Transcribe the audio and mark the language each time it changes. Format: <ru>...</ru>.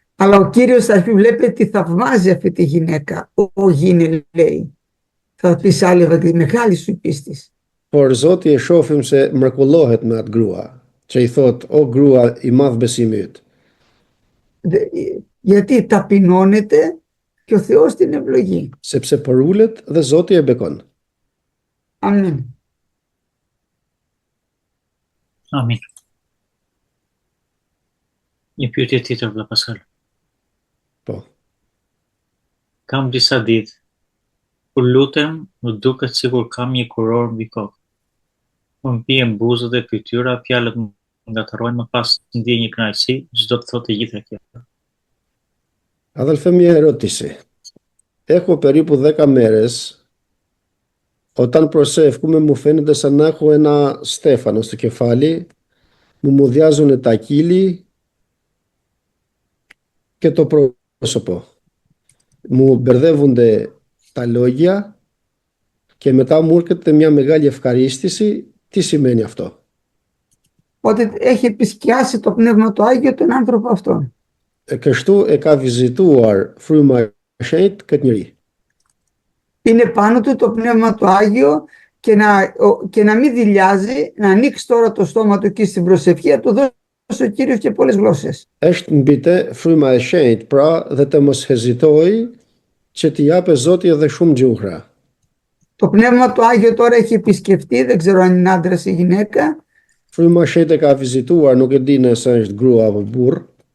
<el>Αλλά ο Κύριος θα πει, βλέπετε τι θαυμάζει αυτή τη γυναίκα. Όχι είναι, λέει. Θα πει σε άλλη ότι μεγάλη σου η πίστη.</el> <sq>Por Zoti e shohim se mrekullohet me atë grua, që i thot, o grua i madh besimi yt.</sq> <el>Γιατί ταπεινώνεται και ο Θεός την ευλογεί.</el> <sq>Sepse për ulet dhe Zoti e bekon.</sq> <el>Amen.</el> <sq>Amin. Një pyetje tjetër vëlla Pascal. Po. Kam disa ditë kur lutem, më duket sikur kam një kuror mbi kokë. Më mpihen buzët dhe fytyra, fjalët më ngatërrojnë, më pas ndjej një kënaqësi, çdo të thotë e gjitha kjo.</sq> <el>Αδελφέ ερώτηση. Έχω περίπου 10 μέρες, όταν προσεύχομαι μου φαίνεται σαν να έχω ένα στέφανο στο κεφάλι, μου μουδιάζουν τα κύλη και το πρόσωπο. Μου μπερδεύονται τα λόγια και μετά μου έρχεται μια μεγάλη ευχαρίστηση. Τι σημαίνει αυτό? Ότι έχει επισκιάσει το Πνεύμα το Άγιο τον άνθρωπο αυτόν.</el> <sq>Kështu e ka vizituar fryma e shenjtë këtë njeri.</sq> <el>Είναι πάνω του το Πνεύμα το Άγιο και να μην δειλιάζει, να ανοίξει τώρα το στόμα του εκεί στην προσευχή, να του δώσει ο Κύριος και πολλές γλώσσες.</el> <sq>Është mbi të fryma e shenjtë, pra dhe të mos hezitoj që t'i japë Zoti edhe shumë gjuhra.</sq> <el>Το Πνεύμα το Άγιο τώρα έχει επισκεφτεί, δεν ξέρω αν είναι άντρας ή γυναίκα.</el> <sq>Fryma e shenjtë e ka vizituar, nuk e di nëse është grua apo burr.</sq>